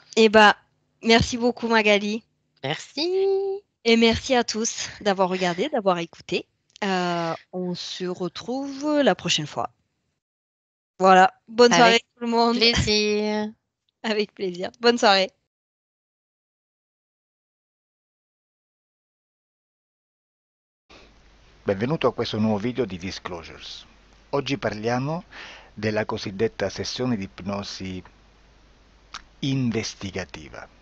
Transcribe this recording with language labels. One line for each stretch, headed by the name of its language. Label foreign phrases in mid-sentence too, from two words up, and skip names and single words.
French: Et ben, merci beaucoup Magali. Merci. Et merci à tous d'avoir regardé, d'avoir écouté. On se retrouve la prochaine fois. Voilà. Bonne soirée Avec tout le monde. plaisir. Avec plaisir. Bonne soirée.
Italian: Benvenuto a questo nuovo video di Disclosures. Oggi parliamo della cosiddetta sessione di ipnosi investigativa.